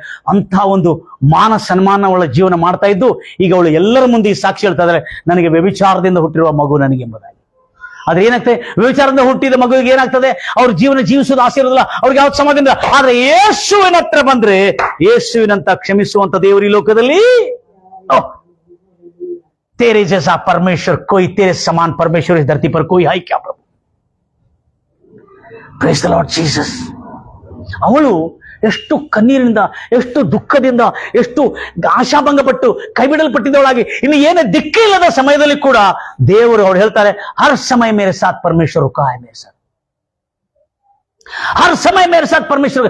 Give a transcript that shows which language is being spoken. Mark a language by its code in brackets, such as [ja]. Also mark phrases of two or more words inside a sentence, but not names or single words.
[kn] ಅಂತ ಒಂದು ಮಾನ ಸನ್ಮಾನ ಅವಳ ಜೀವನ ಮಾಡ್ತಾ ಇದ್ದು, ಈಗ ಅವಳು ಎಲ್ಲರ ಮುಂದೆ ಈ ಸಾಕ್ಷಿ ಹೇಳ್ತಾ ಇದ್ದಾಳೆ, ನನಗೆ ವ್ಯಭಿಚಾರದಿಂದ ಹುಟ್ಟಿರುವ ಮಗು ನನಗೆ ಎಂಬುದಾಗಿ. ಆದ್ರೆ ಏನಾಗ್ತದೆ? ವ್ಯಭಿಚಾರದಿಂದ ಹುಟ್ಟಿದ ಮಗುವಿಗೆ ಏನಾಗ್ತದೆ? ಅವ್ರ ಜೀವನ ಜೀವಿಸೋದು ಆಸೆ ಇರೋದಿಲ್ಲ, ಅವ್ರಿಗೆ ಯಾವ್ದು ಸಮಾಧಾನ. ಆದ್ರೆ ಯೇಸುವಿನ ಹತ್ರ ಬಂದ್ರೆ, ಯೇಸುವಿನಂತ ಕ್ಷಮಿಸುವಂತ ದೇವರು ಈ ಲೋಕದಲ್ಲಿ, [hi] तेरे जैसा परमेश्वर कोई, तेरे समान परमेश्वर इस धरती पर कोई है क्या प्रभु? [en] Praise the Lord Jesus. [kn] ಅವಳು ಎಷ್ಟು ಕಣ್ಣೀರಿನಿಂದ, ಎಷ್ಟು ದುಃಖದಿಂದ, ಎಷ್ಟು ಆಶಾಭಂಗಪಟ್ಟು ಕೈ ಬಿಡಲ್ಪಟ್ಟಿದ್ದವಳಾಗಿ, ಇನ್ನು ಏನೇ ದಿಕ್ಕೇ ಇಲ್ಲದ ಸಮಯದಲ್ಲಿ ಕೂಡ ದೇವರು ಅವ್ರು ಹೇಳ್ತಾರೆ, [hi] हर समय मेरे साथ परमेश्वर रुका है मेरे साथ. हर समय मेरे साथ परमेश्वर.